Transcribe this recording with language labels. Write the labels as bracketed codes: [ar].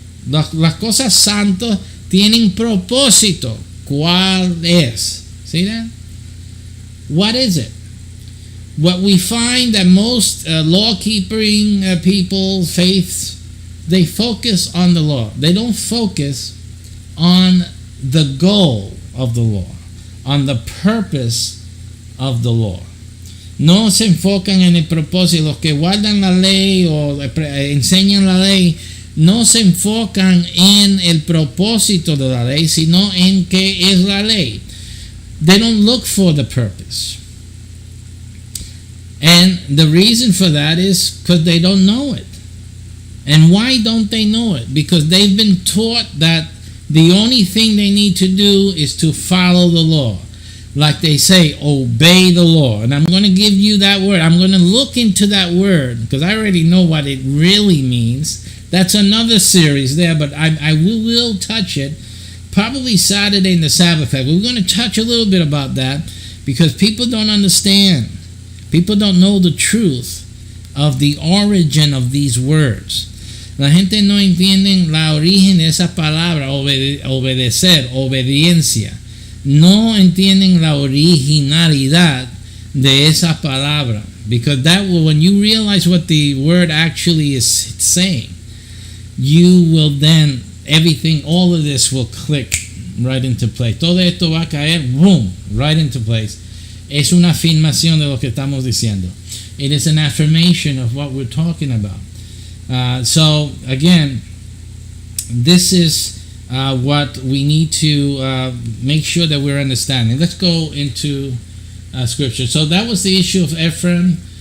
[es] Las cosas santas tienen propósito. ¿Cuál es? [en] See that? What is it? What we find that most law-keeping people, faiths, they focus on the law. They don't focus on the goal of the law, on the purpose of the law. [es] No se enfocan en el propósito. Los que guardan la ley o enseñan la ley no se enfocan en el propósito de la ley, sino en qué es la ley. [en] They don't look for the purpose. And the reason for that is because they don't know it. And why don't they know it? Because they've been taught that the only thing they need to do is to follow the law. Like they say, obey the law. And I'm going to give you that word. I'm going to look into that word because I already know what it really means. That's another series there, but I will touch it probably Saturday in the Sabbath class. We're going to touch a little bit about that because people don't understand. People don't know the truth of the origin of these words. [es] La gente no entiende la origen de esa palabra, obedecer, obediencia. No entienden la originalidad de esa palabra. [en] Because that will, when you realize what the word actually is saying, you will then, everything, all of this will click right into place. [es] Todo esto va a caer, boom, [en] right into place. [es] Es una afirmación de lo que estamos diciendo. [en] It is an affirmation of what we're talking about. So again, this is what we need to make sure that we're understanding. Let's go into scripture. So that was the issue of Ephraim.